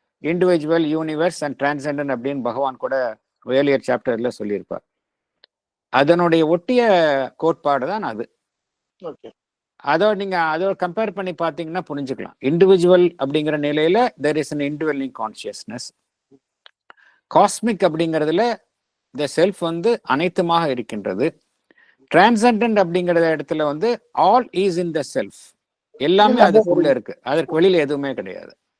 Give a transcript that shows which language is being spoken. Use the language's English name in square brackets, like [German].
[Tamil] Individual, universe and transcendent அப்படின்னு பகவான் கூட ஏர்லியர் சாப்டர்ல சொல்லியிருப்பார். அதனுடைய ஒட்டிய கோட்பாடு தான் அது. அதோட கம்பேர் பண்ணி பார்த்தீங்கன்னா புரிஞ்சுக்கலாம். இண்டிவிஜுவல் அப்படிங்கிற நிலையில [English] there is an indwelling consciousness. [Tamil] Cosmic அப்படிங்கிறதுல the செல்ஃப் வந்து அனைத்துமாக இருக்கின்றது. டிரான்செண்டன்ட் அப்படிங்கிற இடத்துல வந்து [English] all is in the self, [Tamil] எல்லாமே அதுக்குள்ள இருக்கு, அதற்கு வெளியில எதுவுமே கிடையாது.